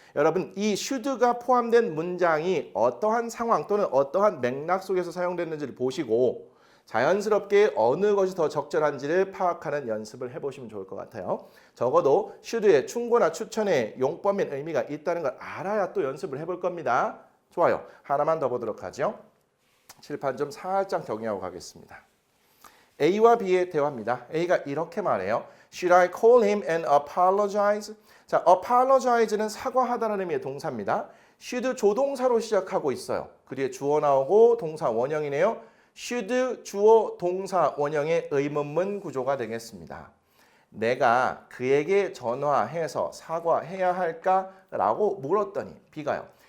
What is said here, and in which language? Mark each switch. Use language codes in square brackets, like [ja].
[ko] 여러분 이 should가 포함된 문장이 어떠한 상황 또는 어떠한 맥락 속에서 사용됐는지를 보시고 자연스럽게 어느 것이 더 적절한지를 파악하는 연습을 해보시면 좋을 것 같아요. 적어도 should에 충고나 추천의 용법인 의미가 있다는 걸 알아야 또 연습을 해볼 겁니다. 좋아요. 하나만 더 보도록 하죠. 칠판 좀 살짝 정리하고 가겠습니다. A와 B의 대화입니다. A가 이렇게 말해요. [en] Should I call him and apologize? [ko] 자, apologize는 사과하다라는 의미의 동사입니다. should 조동사로 시작하고 있어요. 그 뒤에 주어 나오고 동사 원형이네요. should 주어 동사 원형의 의문문 구조가 되겠습니다. 내가 그에게 전화해서 사과해야 할까라고 물었더니 B가요.